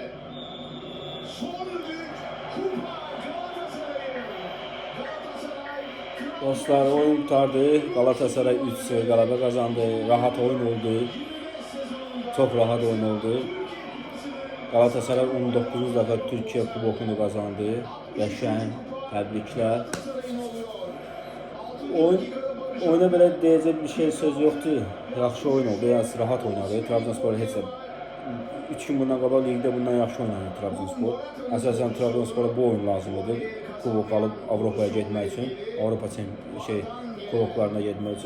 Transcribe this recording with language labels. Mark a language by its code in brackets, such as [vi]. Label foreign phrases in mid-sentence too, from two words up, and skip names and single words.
[tr] Son büyük kupa Galatasaray'ın. Galatasaray kral Dostlar oyun kurtardı. Galatasaray 3-0 galaba kazandı. Rahat oyun oldu. Çok rahat oyun oldu. Galatasaray 19 defa Türkiye Kubokunu kazandı. [az] Qəşəng, təbriklər. Oyuna belə deyəcək bir şey söz yoxdur. Yaxşı oyun oldu, yəni rahat oynadı. Trabzonspor heç 3 gün bundan qabaq ligdə bundan yaxşı oynadı Trabzonspor. Əsasən Trabzonspora bu oyun lazım idi. Kubok alıb Avropaya getmək üçün, Avropa kuboklarına getmək üçün.